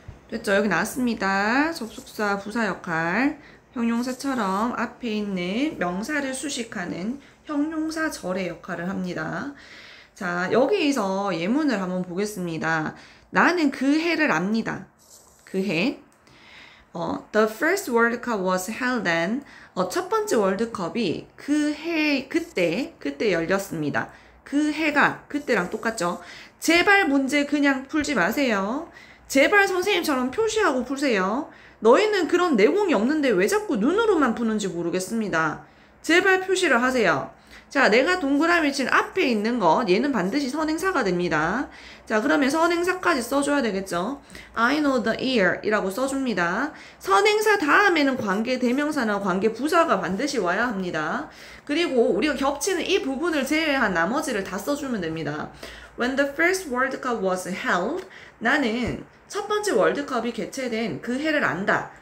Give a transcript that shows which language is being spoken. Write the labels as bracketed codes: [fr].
[ko] 됐죠? 여기 나왔습니다. 접속사 부사 역할. 형용사처럼 앞에 있는 명사를 수식하는 형용사절의 역할을 합니다. 자, 여기서 예문을 한번 보겠습니다. 나는 그 해를 압니다. 그 해. [en] The first World Cup was held then. [ko] 첫 번째 월드컵이 그 해, 그때 열렸습니다. 그 해가 그때랑 똑같죠. 제발 문제 그냥 풀지 마세요. 제발 선생님처럼 표시하고 푸세요. 너희는 그런 내공이 없는데 왜 자꾸 눈으로만 푸는지 모르겠습니다. 제발 표시를 하세요. 자, 내가 동그라미 친 앞에 있는 거, 얘는 반드시 선행사가 됩니다. 자, 그러면 선행사까지 써줘야 되겠죠. [en] I know the year [ko] 이라고 써줍니다. 선행사 다음에는 관계 대명사나 관계 부사가 반드시 와야 합니다. 그리고 우리가 겹치는 이 부분을 제외한 나머지를 다 써주면 됩니다. [en] When the first World Cup was held, [ko] 나는 첫 번째 월드컵이 개최된 그 해를 안다.